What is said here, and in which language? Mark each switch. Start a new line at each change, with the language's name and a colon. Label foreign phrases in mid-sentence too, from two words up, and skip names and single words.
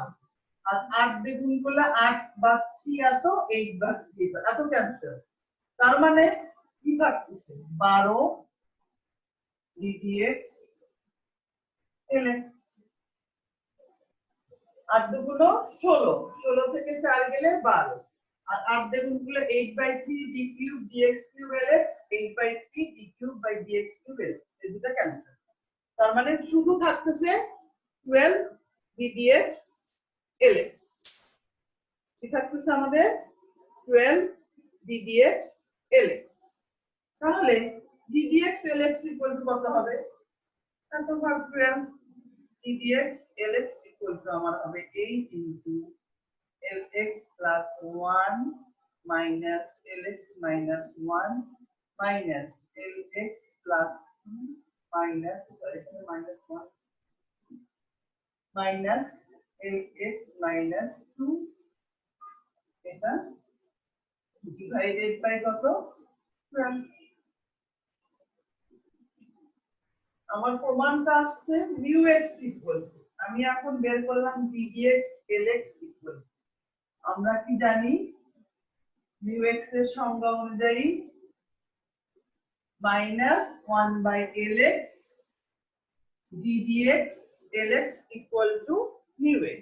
Bangla: আর 8 দিয়ে গুণ করলে 8 বাদ 3 এত, 8 বাদ 3 এত ক্যান্সেল। তার মানে কি থাকতেছে? 12 ddx lx। 8 দুগুলো 16, 16 থেকে 4 গেলে 12 আর 8 দিয়ে গুণ করলে 8/3
English: d cube dx cube lx,
Bangla: 8/3
English: d cube by dx cube lx।
Bangla: এই দুটো ক্যান্সেল। তার মানে শুধু থাকতেছে 12 ddx lx। কি থাকতেছে আমাদের? 12 ddx lx। তাহলে ddx lx
English: equal to
Bangla: কত হবে? এত ভাগ
English: 12 ddx lx equal to
Bangla: আমার হবে
English: 8 into lx plus 1 minus lx minus 1 minus lx plus 2 minus minus 1 minus lx minus 2 এটা divided by কত?
Bangla: 12। আমার প্রমাণটা আসছে
English: mu x equal to,
Bangla: আমি এখন বের করলাম
English: ddx lx equal to,
Bangla: আমরা কি জানি mu x এর সংজ্ঞা অনুযায়ী
English: -1/lx ddx lx equal to mu x।